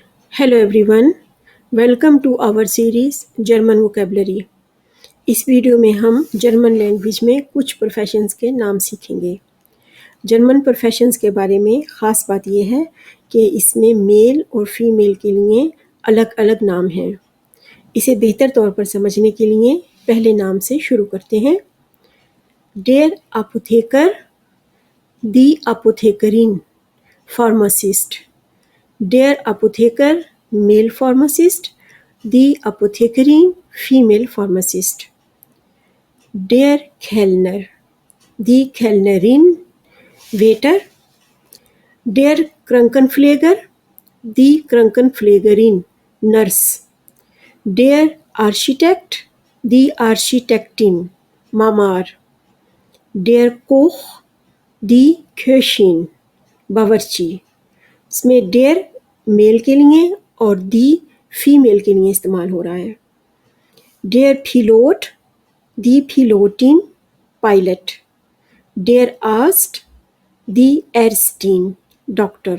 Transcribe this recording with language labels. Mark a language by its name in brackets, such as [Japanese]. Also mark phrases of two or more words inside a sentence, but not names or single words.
[English] Hello everyone, welcome to our series German vocabulary. [Hindi] इस वीडियो में हम [English] German language [Hindi] में कुछ प्रोफेशंस के नाम सीखेंगे। जर्मन प्रोफेशंस के बारे में ख़ास बात यह है कि इसमें मेल और फीमेल के लिए अलग अलग नाम हैं। इसे बेहतर तौर पर समझने के लिए पहले नाम से शुरू करते हैं। [German] Der Apotheker, die Apothekerin, फार्मासिस्ट। Der Apotheker, [English] male pharmacist. [German] Die Apothekerin, [English] female pharmacist. [German] Der Kellner, die Kellnerin, waiter. Der Krankenpfleger, die Krankenpflegerin, nurse. Der Architekt, die Architektin, Mamar. Der Koch, die Köchin, [Hindi] बावर्ची। इसमें डेयर मेल के लिए और दी फीमेल के लिए इस्तेमाल हो रहा है। [German] Der Pilot, die Pilotin, पायलट। Der Arzt, die Ärztin, डॉक्टर।